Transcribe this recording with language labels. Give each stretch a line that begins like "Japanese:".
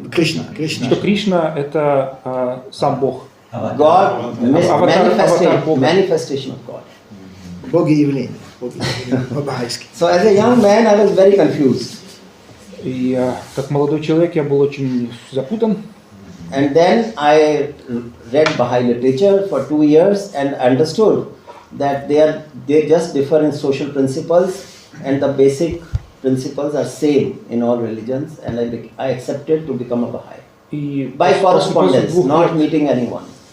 Russian: Кришна. что Кришна это сам Бог.
English: God, manifestation of God.
Russian: Богоявление. По-бахайски.
English: So as a young man, I was very confused.
Russian: И как молодой человек я был очень запутан.
English: And then I read Baha'i literature for 2 years and understood that they just differ in social principles and the basic principles are same in all religions, and I accepted to become a Baha'i.
Russian: И
English: By correspondence, not meeting anyone.